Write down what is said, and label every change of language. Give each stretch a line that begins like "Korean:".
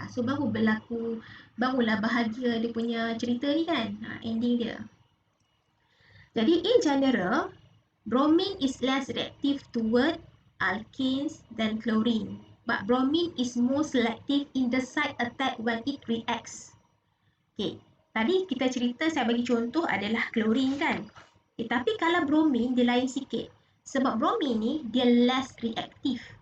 Malay: So barulah bahagia dia punya cerita ni kan. Ending dia.
English: Jadi in general, bromine is less reactive toward alkanes than chlorine. But bromine is more selective in the site attack when it reacts. Okay.
Malay: Tadi kita cerita, saya bagi contoh adalah chlorine kan. Tapi kalau bromine dia lain sikit. Sebab bromine ni dia less reactive.